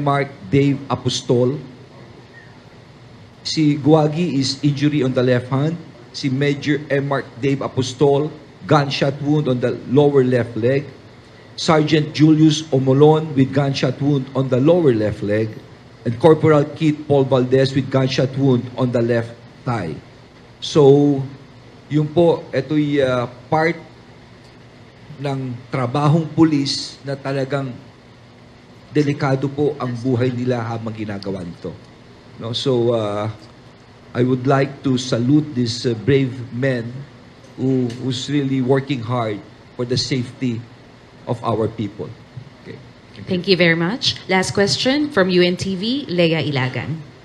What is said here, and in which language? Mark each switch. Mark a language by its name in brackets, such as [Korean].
[English] Mark Dave Apostol. Si Guagi is injury on the left hand. Si Major M. Mark Dave Apostol, gunshot wound on the lower left leg. Sergeant Julius Omolon with gunshot wound on the lower left leg. And Corporal Keith Paul Valdez with gunshot wound on the left thigh. [Filipino] So, yun po, ito'y part ng trabahong pulis na talagang delikado po ang buhay nila habang ginagawa nito. No? [English] So, I would like to salute these brave men who's really working hard for the safety of our people. Okay. Thank you very much. Last question from UNTV, Leia Ilagan.